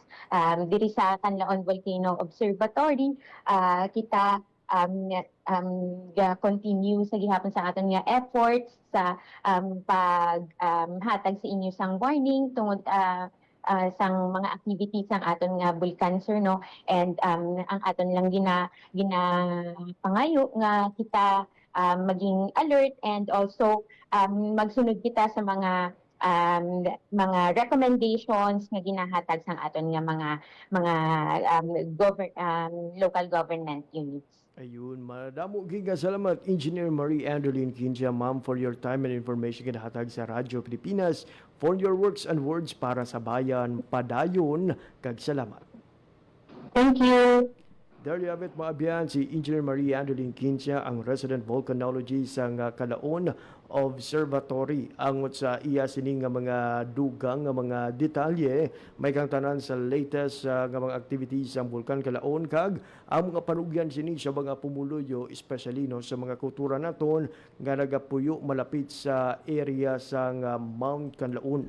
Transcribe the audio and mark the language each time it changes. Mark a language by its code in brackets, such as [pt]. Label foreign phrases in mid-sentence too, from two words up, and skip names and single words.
[hil] Diri sa Canlaon Volcano Observatory, kita continue sa gihapon sa aton nga efforts sa paghatag sa inyo sang warning tungod sang mga activities sang aton nga bulkan sir no and ang aton lang ginapangayo nga kita maging alert [en] and also [hil] magsunod kita sa mga mga recommendations nga ginahatag sang aton nga mga local government units. Ayun, madamo giga salamat Engineer Marie Angeline Quintia, ma'am, [en] for your time and information [hil] kinahatag sa [en] Radyo Pilipinas, for your works and words [tl] para sa bayan. [hil] Padayon kag salamat. [en] Thank you. There you have it, [hil] mga abyan, si Engineer Marie Angeline Quintia, ang resident volcanologist sa Kalaon Observatory. Angot sa iya sining nga mga dugang nga mga detalye, may kang tanan sa latest nga mga activities sa Bulkan Kalaon, kag ang mga panugyan sini sa mga pumuluyo, especially no, sa mga kultura naton nga nagapuyo malapit sa area sa Mount Kanlaon.